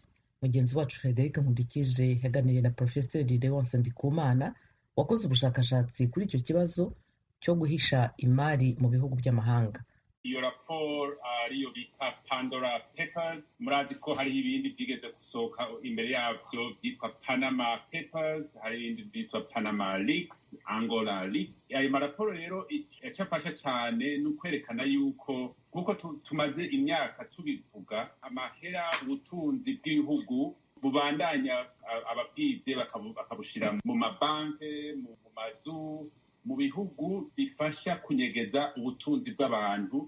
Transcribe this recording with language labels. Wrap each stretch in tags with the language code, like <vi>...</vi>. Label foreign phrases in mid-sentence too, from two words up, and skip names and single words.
<rw>Mugenzi wacu Frederic Nkundikije yaganiriye na Profeseri Leonce Ndikumana wakoze ubushakashatsi kuri icyo kibazo cyo guhisha imari mu bihugu by'amahanga.</rw> <rn>Iyo raporo ariyo bita Pandora Papers, murazi ko hari ibindi byigeze gusohoka imbere yabyo byitwa Panama Papers, hari ibindi byitwa Panama Leaks, Angola Leaks. Ayo maraporo rero icyafasha cyane ni ukwerekana yuko kuko tumaze imyaka tubivuga, amahera ubutunzi bw'ibihugu bubandanya ababwize bakabushira mu mabanke, mu mazu, mu bihugu bifasha kunyegeza ubutunzi bw'abantu.</rn>